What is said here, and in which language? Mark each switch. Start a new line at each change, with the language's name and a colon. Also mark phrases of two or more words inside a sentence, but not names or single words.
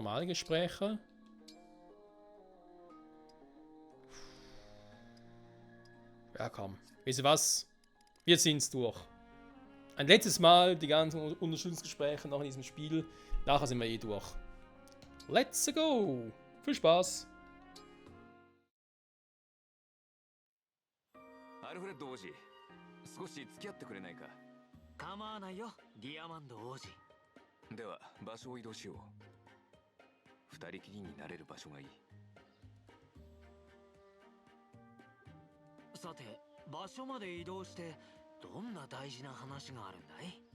German: Normale Gespräche. Ja, komm. Wisst ihr was? Wir sind's durch. Ein letztes Mal die ganzen Unterstützungsgespräche noch in diesem Spiel. Nachher sind wir eh durch.
English: Let's go!
German: Viel Spaß!
Japanese: アルフレッド王子、少し付き合ってくれないか。構わないよ、ディアマンド王子。では場所を移動しよう。二人きりになれる場所がいい。さて、場所まで移動してどんな大事な話があるんだい？